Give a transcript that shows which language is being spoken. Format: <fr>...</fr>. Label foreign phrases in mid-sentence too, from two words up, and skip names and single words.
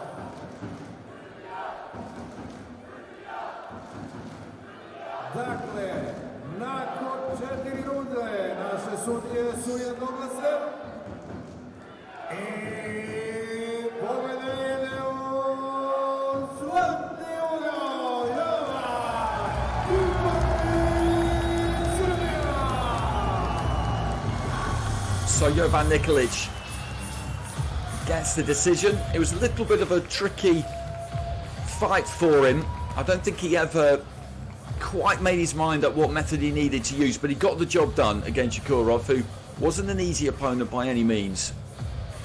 <bs>Dakle, nakon 4 runde naše sudije su jednoglasne i pobjeda ide u zlatni ugao Jovan NIKOLIC, Srbija.</bs> <en>So Jovan NIKOLIC gets the decision. It was a little bit of a tricky fight for him. I don't think he ever quite made his mind up what method he needed to use, but he got the job done against Shukurov, who wasn't an easy opponent by any means.</en>